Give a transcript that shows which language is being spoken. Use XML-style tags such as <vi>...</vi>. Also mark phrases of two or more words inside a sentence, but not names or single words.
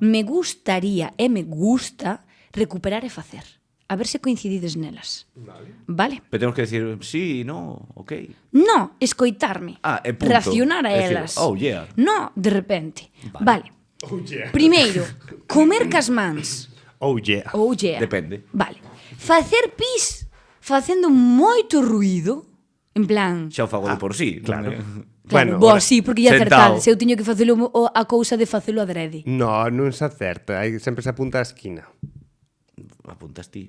<gl>me gustaría e me gusta recuperar e facer. A ver se coincidides nelas. Vale? Pero temos que decir sí, no, ok. No, escoitarme. Ah, e punto. Reaccionar a É dicir, elas.</gl> <en>oh, yeah.</en> <gl>No, de repente. Vale.</gl> <en>Oh, yeah.</en> <gl>Primeiro, comer cas mans.</gl> <en>Oh, yeah. Oh, yeah.</en> <gl>Depende. Vale. Facer pis facendo moito ruido. En plan... Xa o fago de por sí. claro. Claro, Bueno, bo, ahora, sí, porque ia sentao. acertar. Se eu tiño que facelo a cousa de facelo adrede. No, non se acerta. Aí sempre se apunta a esquina. Apuntas ti.</gl>